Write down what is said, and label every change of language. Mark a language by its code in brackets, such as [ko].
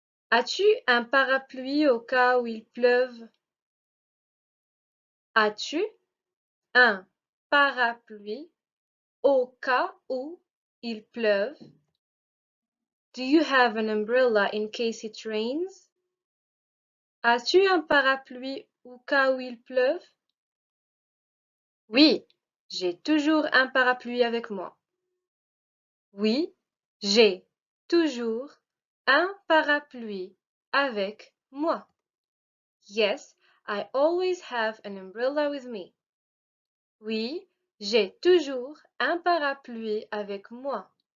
[fr] As-tu un parapluie au cas où il pleuve? As-tu un parapluie au cas où il pleuve? [en] Do you have an umbrella in case it rains? [fr] As-tu un parapluie au cas où il pleuve? Oui, j'ai toujours un parapluie avec moi. Oui, j'ai toujours un parapluie avec moi. [en] Yes, I always have an umbrella with me. [fr] Oui, j'ai toujours un parapluie avec moi.